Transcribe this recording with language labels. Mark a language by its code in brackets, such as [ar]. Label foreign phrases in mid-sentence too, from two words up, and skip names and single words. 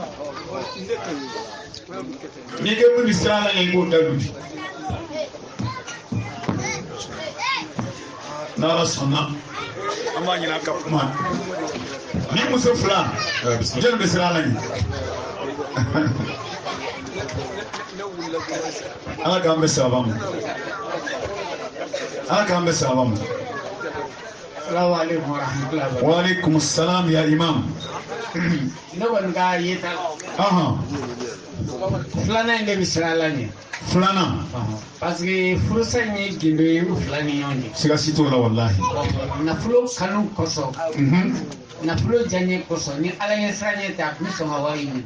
[bm] ni ko min bɛ siran ala ɲɛ i b'o dalu n'ala sɔnna an b'a ɲini a ka kuma ni muso fila jɔnni bɛ siran ala ɲɛ ala k'an bɛ sababa ma ala k'an bɛ sababa ma. [ar] وعليكم السلام يا إمام. [bm] Ne kɔni ka yeta filanan in de bɛ siran ala ɲɛ filanan [fr] parce que [bm] furusa in ye gindo ye u fila ni ɲɔgɔn cɛ siga si t'o la walahi nafolo kanu kosɔn nafolo diyaɲɛ kosɔn ni ala ɲɛ siran ɲɛ tɛ a tun bɛ sɔn ka wari ɲini